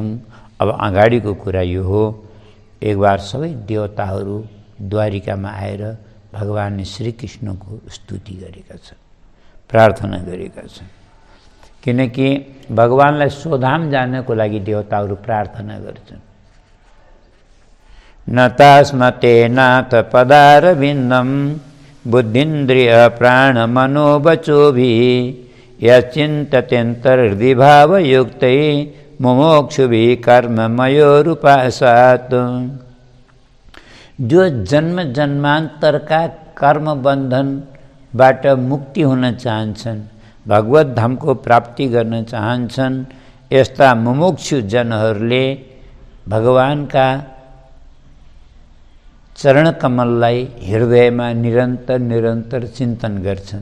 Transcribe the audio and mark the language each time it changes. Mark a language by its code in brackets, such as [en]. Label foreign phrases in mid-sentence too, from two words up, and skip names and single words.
[ne] अब अगाडिको कुरा यो हो, [hi] एक बार [ne] सबै देवताहरू द्वारिकामा आएर भगवान श्रीकृष्णको स्तुति गरेका छन्, प्रार्थना गरेका छन्। किनकि भगवानलाई स्वधाम जानको लागि देवताहरू प्रार्थना गर्छन्। [sa] नतास्मते नाथ पदारविन्दम बुद्धिन्द्रिय प्राण मनोवचोभि यचिन्तत्यन्तर्हृदि भावयुक्तै मुमुक्षुभि कर्ममयोरुपासात्। [ne] जो जन्म जन्मान्तरका कर्म बन्धनबाट मुक्ति हुन चाहन्छन्, भगवत धामको प्राप्ति गर्न चाहन्छन्, यस्ता मुमुक्षु जनहरूले भगवानका चरण कमललाई हृदयमा निरन्तर निरन्तर चिन्तन गर्छन्।